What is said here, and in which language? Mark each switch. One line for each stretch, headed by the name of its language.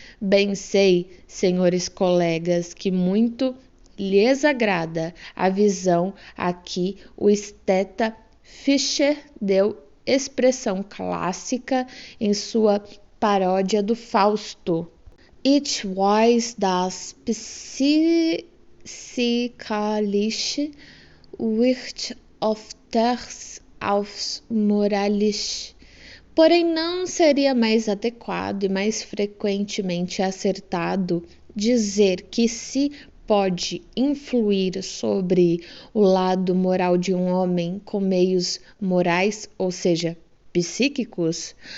Portuguese: Bem sei, senhores colegas, que muito lhes agrada a visão a que o esteta Fischer deu expressão clássica em sua paródia do Fausto.
German: Ich weiß das physikalische wird öfters aufs moralische.
Portuguese: Porém, não seria mais adequado e mais frequentemente acertado dizer que se pode influir sobre o lado moral de um homem com meios morais, ou seja, psíquicos?